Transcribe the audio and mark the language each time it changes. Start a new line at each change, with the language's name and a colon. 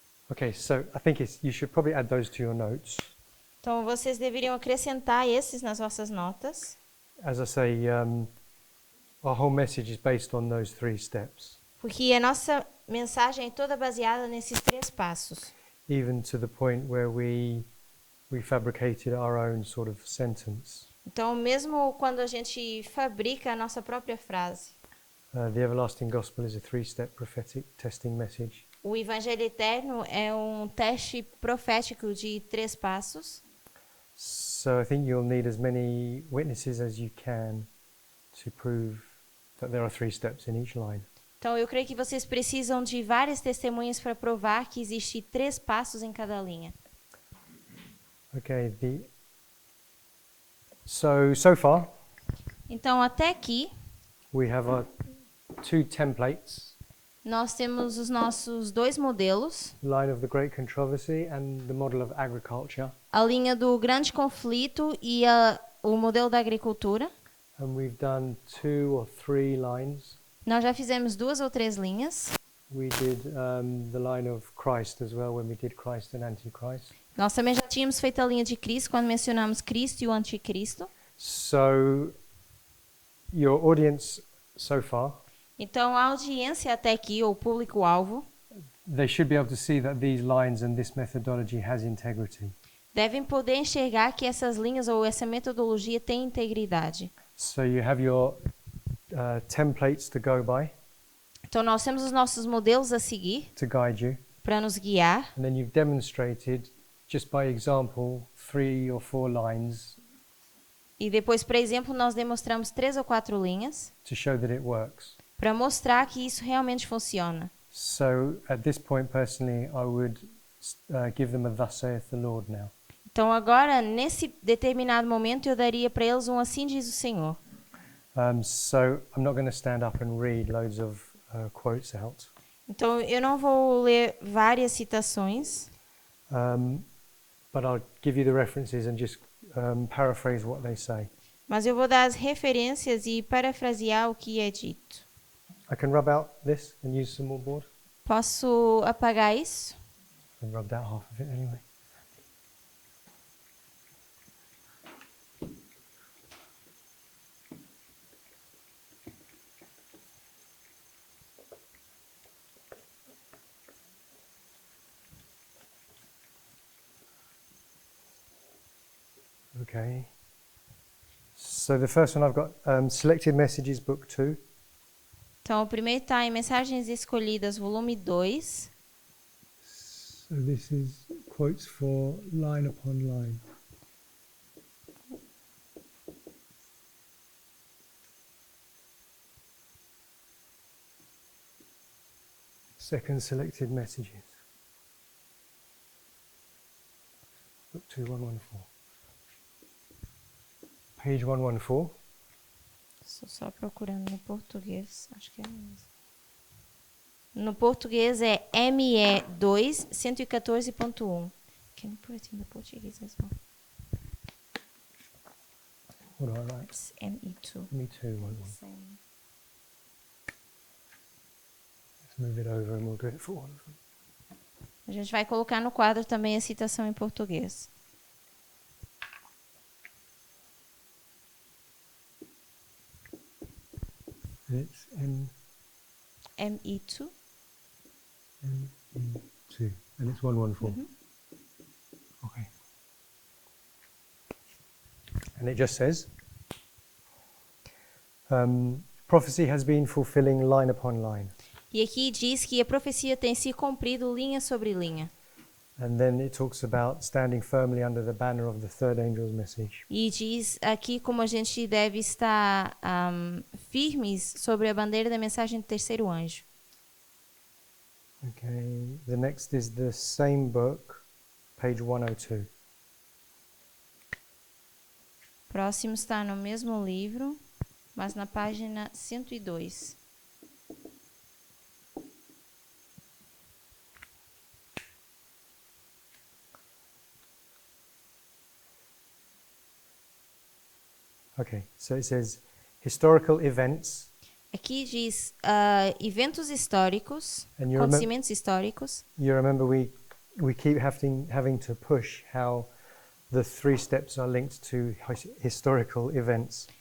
English: Okay, so I think you should probably add those to your notes.
Portuguese: Então vocês deveriam acrescentar esses nas vossas notas,
English: As I say, our whole message is based on those 3 steps,
Portuguese: porque a nossa mensagem é toda baseada nesses 3 passos.
English: even to the point where we fabricated our own sort of sentence.
Portuguese: Então, mesmo quando a gente fabrica a nossa própria frase,
English: The everlasting gospel is a 3-step prophetic testing message.
Portuguese: o Evangelho Eterno é um teste profético de 3 passos.
English: So I think you'll need as many witnesses as you can to prove that there are 3 steps in each line.
Portuguese: Então, eu creio que vocês precisam de várias testemunhas para provar que existe 3 passos em cada linha.
English: Okay, so far
Portuguese: Então, até aqui,
English: we have our 2 templates,
Portuguese: nós temos os nossos 2 modelos,
English: line of the great controversy and the model of agriculture,
Portuguese: a linha do grande conflito e o modelo da agricultura.
English: and we've done 2 or 3 lines.
Portuguese: Nós já fizemos 2 ou 3 linhas.
English: We did the line of Christ as well when we did Christ and Antichrist.
Portuguese: Nós também já tínhamos feito a linha de Cristo quando mencionamos Cristo e o Anticristo.
English: So your audience so far,
Portuguese: Então, a audiência até aqui, ou o público-alvo,
English: they should be able to see that these lines and this methodology has integrity.
Portuguese: devem poder enxergar que essas linhas ou essa metodologia tem integridade.
English: So you have your templates to go by
Portuguese: Então, nós temos os nossos modelos a seguir
English: to guide you,
Portuguese: para nos guiar.
English: and then you've demonstrated just by example 3 or 4 lines
Portuguese: E depois, por exemplo, nós demonstramos 3 ou 4 linhas
English: to show that it works.
Portuguese: para mostrar que isso realmente funciona.
English: So at this point, personally, I would give them a "Thus saith the Lord" now.
Portuguese: Então, agora, nesse determinado momento, eu daria para eles um assim diz o Senhor.
English: So I'm not going to stand up and read loads of quotes out.
Portuguese: Então, eu não vou ler várias citações,
English: But I'll give you the references and just paraphrase what they say.
Portuguese: mas eu vou dar as referências e parafrasear o que é dito.
English: I can rub out this and use some more board.
Portuguese: Posso apagar isso?
English: I rubbed out half of it anyway. Okay. So the first one I've got Selected Messages, Book 2.
Portuguese: Então, o primeiro está em Mensagens Escolhidas, volume 2.
English: So this is quotes for line upon line. Second, Selected Messages. Book 2, 114. Page 114.
Portuguese: Estou só procurando no português, acho que é mesmo. No português é ME2 114.1.
English: Can you put it in the Portuguese as well? What do I write? It's ME2. Me too, 114. Same. Let's move it over and we'll do it for all of them.
Portuguese: A gente vai colocar no quadro também a citação em português.
English: It's ME2. ME2 and it's 114. Okay. And it just says, prophecy has been fulfilling line upon line.
Portuguese: E aqui diz que a profecia tem se cumprido linha sobre linha.
English: And then it talks about standing firmly under the banner of the third angel's message.
Portuguese: E diz aqui como a gente deve estar firmes sobre a bandeira da mensagem do terceiro anjo.
English: Okay, the next is the same book, page 102.
Portuguese: Próximo está no mesmo livro, mas na página 102.
English: Okay, so it says historical events,
Portuguese: Aqui diz eventos históricos,
English: and you,
Portuguese: acontecimentos históricos.
English: you remember we keep having to push how the 3 steps are linked to historical events.